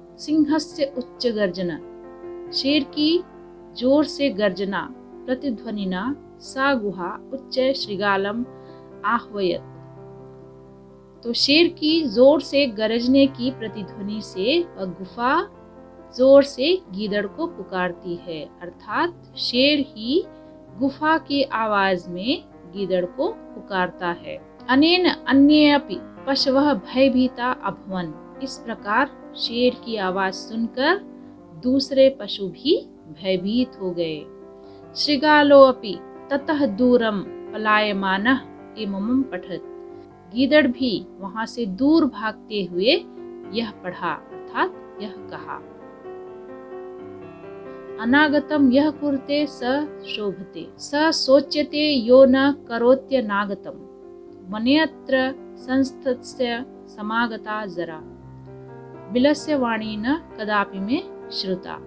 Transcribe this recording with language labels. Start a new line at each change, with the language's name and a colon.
Sanskrit: सिंहस्य उच्च गर्जना,
Hindi: शेर की जोर से गर्जना
Sanskrit: प्रतिध्वनिना सा गुहा उच्च शृगालम आह्वयत।
Hindi: तो शेर की जोर से गरजने की प्रतिध्वनि से वह गुफा जोर से गीदड़ को पुकारती है, अर्थात शेर ही गुफा की आवाज में गीदड़ को पुकारता है।
Sanskrit: अनेन अन्येऽपि पशवः भयभीता अभवन्।
Hindi: इस प्रकार शेर की आवाज सुनकर दूसरे पशु भी भयभीत हो गए।
Sanskrit: शृगालोऽपि ततः दूरं पलायमानः इमं पठत्।
Hindi: गीदड़ भी वहां से दूर भागते हुए यह पढ़ा, अर्थात यह कहा।
Sanskrit: अनागतम यह कुरुते स शोभते, स सोच्यते यो न करोत्यनागतम, मन्यत्र संस्थस्य समागता जरा, बिलस्य वाणी न कदापि में श्रुता।